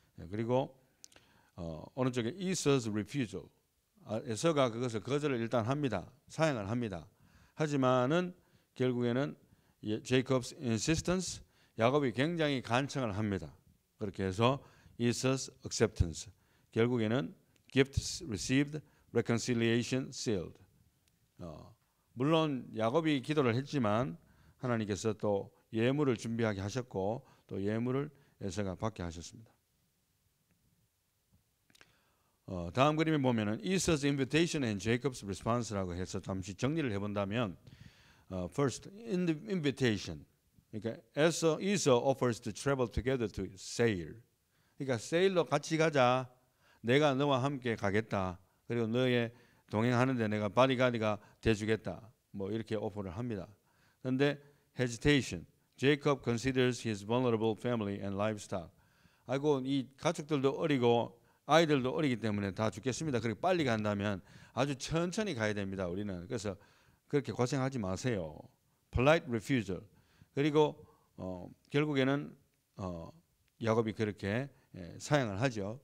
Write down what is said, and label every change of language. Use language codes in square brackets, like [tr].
[ko] 그리고 오른쪽에 [en] Esau's refusal. [ko] 에서가 그것을 거절을 일단 합니다. 사양을 합니다. 하지만은 결국에는 [en] Jacob's insistence, [ko] 야곱이 굉장히 간청을 합니다. 그렇게 해서 [en] Esau's acceptance. [ko] 결국에는 [en] gifts received, reconciliation sealed. [ko] 물론 야곱이 기도를 했지만 하나님께서 또 예물을 준비하게 하셨고 또 예물을 에서가 받게 하셨습니다. 다음 그림에 보면은 [en] Esau's invitation and Jacob's response [ko] 라고 해서 잠시 정리를 해본다면, [en] first in the invitation, [ko] 그러니까 [en] Esau offers to travel together to Seir. [ko] 그러니까 세일로 같이 가자. 내가 너와 함께 가겠다. 그리고 너의 동행하는데 내가 바디가디가 돼주겠다. 뭐 이렇게 오퍼를 합니다. 그런데 hesitation. [en] Jacob considers his vulnerable family and livestock. [ko] 아이고 이 가축들도 어리고 아이들도 어리기 때문에 다 죽겠습니다. 그렇게 빨리 간다면 아주 천천히 가야 됩니다. 우리는. 그래서 그렇게 고생하지 마세요. [en] Polite refusal. [ko] 그리고 결국에는 야곱이 그렇게 사양을 하죠.